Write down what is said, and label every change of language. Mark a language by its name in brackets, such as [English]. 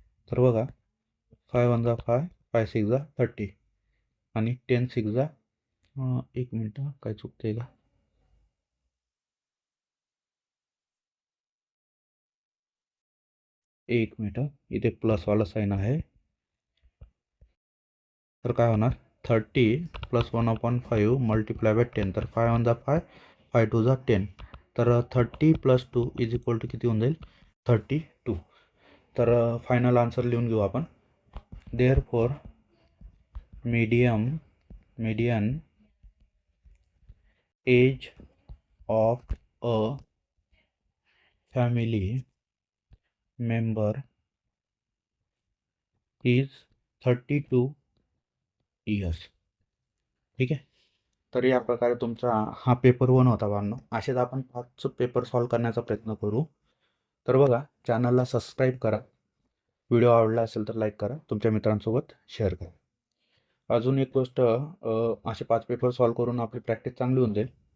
[Marathi] तर बघा, 5 1 जा 5, 5 6 जा 30 आणि 10 6 जा 1 मिनटं काय चुकते का, एक मिनटं, इथे प्लसवाला साईन आहे. तर काय होणार, 30 प्लस 1/5 मल्टिप्लाय बाय 10. तर 5 1 जा 5, 5 2 जा 10. तर 30 + 2 इज इक्वल टू किती होऊन जाईल 32. तर फायनल आन्सर लिहून घेऊ आपण. [English] Therefore median age of a family member is 32 years. [Marathi] ठीक आहे. तर या प्रकारे तुमचा हा पेपर 1 होता बांधणं. असेच आपण 5 पेपर सॉल्व करण्याचा प्रयत्न करू. तर बघा, चॅनलला सबस्क्राईब करा, व्हिडिओ आवडला असेल तर लाईक करा, तुमच्या मित्रांसोबत शेअर करा. अजून एक गोष्ट, असे 5 पेपर सॉल्व करून आपली प्रॅक्टिस चांगली होऊन जाईल.